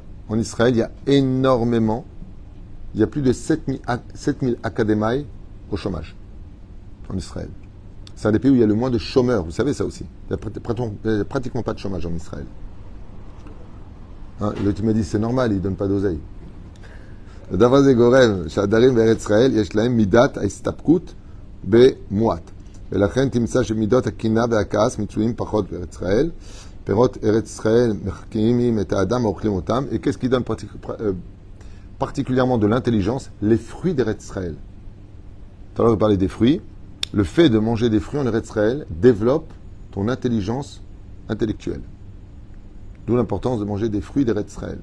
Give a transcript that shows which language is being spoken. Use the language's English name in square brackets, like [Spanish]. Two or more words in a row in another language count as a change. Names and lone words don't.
[French] En Israël, il y a énormément. Il y a plus de 7000 académiques au chômage. En Israël. C'est un des pays où il y a le moins de chômeurs. Vous savez ça aussi. Il n'y a pratiquement pas de chômage en Israël. Tu m'as dit c'est normal, il ne donne pas d'oseille. [Hebrew] הדבר הזה גורם שהדרים בארץ ישראל יש להם מידת ההסתפקות במועט. ולכן תמצא שמידות הקינה והכעס מצויים פחות בארץ ישראל. פירות ארץ ישראל מחכימים את האדם ואוכלים אותם. [French] Et qu'est-ce qui donne particulièrement de l'intelligence? Les fruits d'Eretz Israël. Tout à l'heure, je parlais des fruits. Le fait de manger des fruits en Eretz Israël développe ton intelligence intellectuelle. D'où l'importance de manger des fruits d'Eretz Israël.